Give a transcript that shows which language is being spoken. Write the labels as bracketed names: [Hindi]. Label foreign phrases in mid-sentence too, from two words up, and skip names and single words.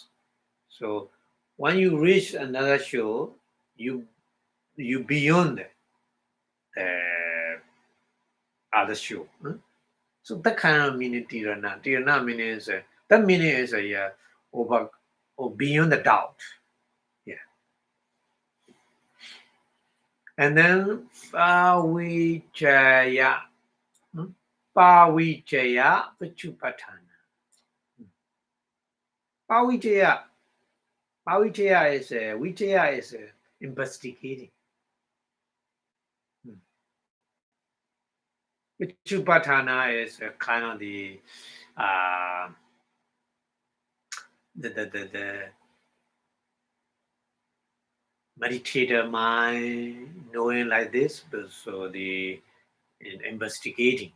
[English] So when you reach another shore, you beyond the other shore. So that kind of meaning tirana. Tirana means that meaning is over or beyond the doubt. Yeah. And then Pawijaya. [Pali] Pawijaya Pachupatana. [English] Pawijaya. Pawijaya is Vijaya is investigating. Vipassanā is kind of the meditator mind knowing like this, but so the investigating.